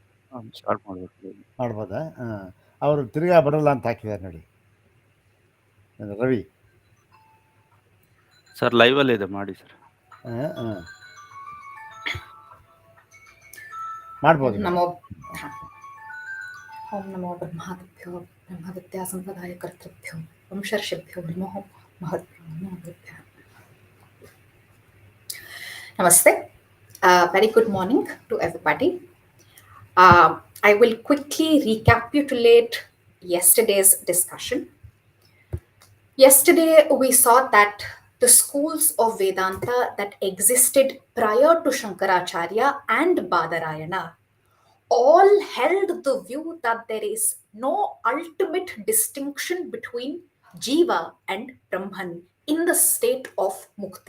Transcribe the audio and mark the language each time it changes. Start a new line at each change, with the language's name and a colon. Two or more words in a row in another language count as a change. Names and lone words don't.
Kannada: ಸ್ಟಾರ್ಟ್ ಮಾಡಬೇಕು. ಮಾಡ್ಬೋದಾ? ಹಾಂ, ಅವರು ತಿರ್ಗಾ ಬರಲ್ಲ ಅಂತ ಹಾಕಿದ್ದಾರೆ ನೋಡಿ ರವಿ. ಸರ್ ಲೈವಲ್ಲಿ ಇದೆ, ಮಾಡಿ ಸರ್. ಮಾಡ್ಬೋದು.
Sanskrit: ओम नमो ब्रह्मादिभ्यो ब्रह्मविद्या संप्रदाय कर्तृभ्यो वंशर्षिभ्यो नमो महद्भ्यो.
English: Namaste. Very good morning to everybody. I will quickly recapitulate yesterday's discussion. Yesterday we saw that the schools of Vedanta that existed prior to Shankaracharya and Badarayana all held the view that there is no ultimate distinction between Jiva and Brahman in the state of Mukti.